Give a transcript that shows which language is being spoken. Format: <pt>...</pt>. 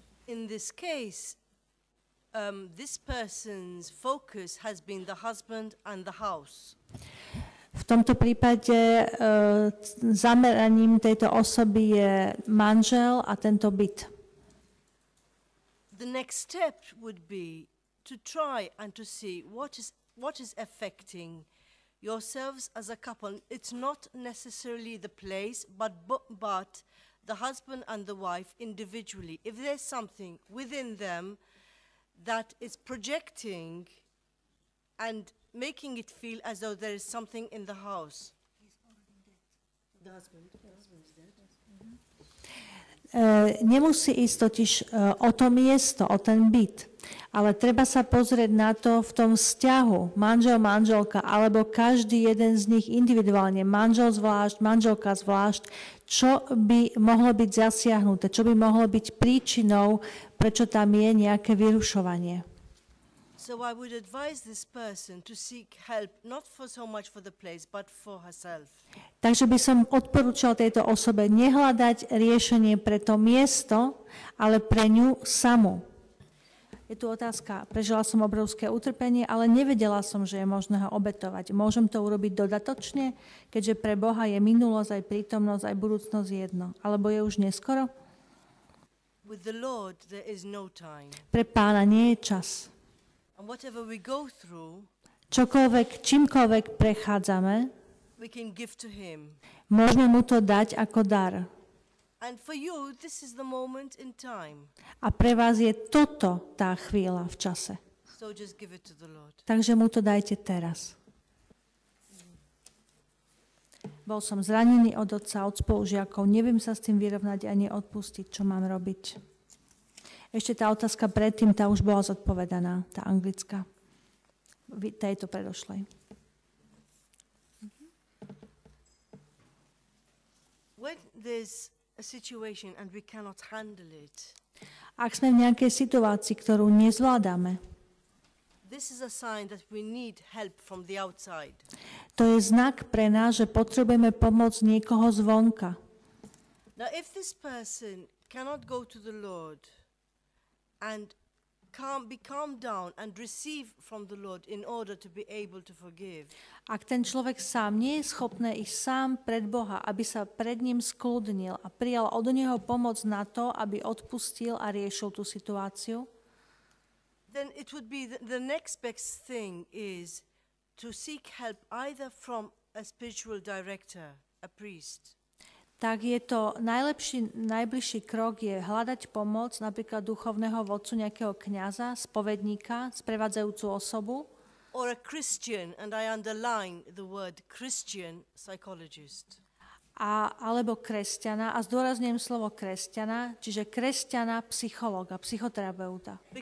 <en>In this case, this person's focus has been the husband and the house.</en> <sk>V tomto prípade zameraním tejto osoby je manžel a tento byt.</sk> <en>The next step would be to try and to see what is affecting yourselves as a couple. It's not necessarily the place, but the husband and the wife individually. If there's something within them that is projecting and making it feel as though there is something in the house. The husband is dead.</en> <sk>Nemusí ísť totiž o to miesto, o ten byt, ale treba sa pozrieť na to v tom vzťahu, manžel, manželka, alebo každý jeden z nich individuálne, manžel zvlášť, manželka zvlášť, čo by mohlo byť zasiahnuté, čo by mohlo byť príčinou, prečo tam je nejaké vyrušovanie.</sk> <en>So I would advise this person to seek help, not for so much for the place, but for herself.</en> <sk>Takže by som odporúčal tejto osobe nehľadať riešenie pre to miesto, ale pre ňu samú. Je tu otázka, prežila som obrovské utrpenie, ale nevedela som, že je možné ho obetovať. Môžem to urobiť dodatočne, keďže pre Boha je minulosť, aj prítomnosť, aj budúcnosť jedno. Alebo je už neskoro?</sk> <en>With the Lord there is no time.</en> <sk>Pre Pána nie je čas.</sk> <en>And whatever we go through,</en> <sk>čímkoľvek prechádzame,</sk> <en>we can give to him.</en> <sk>Môžeme mu to dať ako dar.</sk> <en>And for you, this is the moment in time.</en> <sk>A pre vás je toto tá chvíľa v čase.</sk> <en>So just give it to the Lord.</en> <sk>Takže mu to dajte teraz. Bol som zranený od otca, od spolužiakov, neviem sa s tým vyrovnať ani odpustiť, čo mám robiť. Ešte tá otázka predtým, tá už bola zodpovedaná, tá anglická. Tejto predošlej.</sk> <en>When there's a situation and we cannot handle it,</en> <sk>ak sme v nejakej situácii, ktorú nezvládame,</sk> <en>this is a sign that we need help from the outside.</en> <sk>To je znak pre nás, že potrebujeme pomoc niekoho zvonka.</sk> <en>Now, if this person cannot go to the Lord and be calmed down and receive from the Lord in order to be able to forgive.</en> <sk>Ak ten človek sám nie je schopný ísť sám pred Boha, aby sa pred ním skľudnil a prijal od neho pomoc na to, aby odpustil a riešil tú situáciu,</sk> <en>then it would be the next best thing is to seek help either from a spiritual director, a priest.</en> <sk>Tak je to najbližší krok je hľadať pomoc napríklad duchovného vodcu, nejakého kňaza, spovedníka, sprevádzajúcu osobu.</sk> <en>Or a Christian, and I underline the word Christian psychologist.</en> <sk>Alebo kresťana, a zdôrazňujem slovo kresťana, čiže kresťana, psychologa, psychoterapeuta.</sk>